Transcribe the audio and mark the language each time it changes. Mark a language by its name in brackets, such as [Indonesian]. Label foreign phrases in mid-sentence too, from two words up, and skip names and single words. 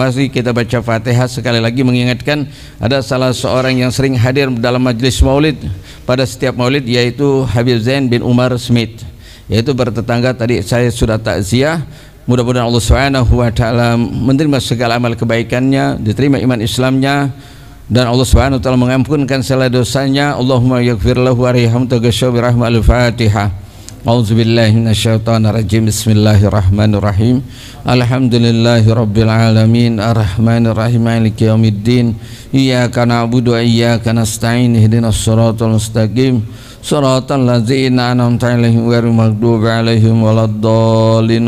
[Indonesian] Mari kita baca Fatihah sekali lagi, mengingatkan ada salah seorang yang sering hadir dalam majelis Maulid pada setiap Maulid, yaitu Habib Zain bin Umar Smith, yaitu bertetangga tadi saya sudah takziah. Mudah-mudahan [Arabic] الله سبحانه وتعالى [Indonesian] menerima segala amal kebaikannya, diterima iman Islamnya, dan [Arabic] الله سبحانه وتعالى [Indonesian] mengampunkan segala dosanya. [Arabic] اللهم يغفر له وارحمه تغشوا برحمة الفاتحة. أعوذ بالله من الشيطان الرجيم. بسم الله الرحمن الرحيم. الحمد لله رب العالمين الرحمن الرحيم مالك يوم الدين. إياك نعبد وإياك نستعين اهدنا الصراط المستقيم. صراط الذين أنعمت عليهم غير المغضوب عليهم ولا الضالين.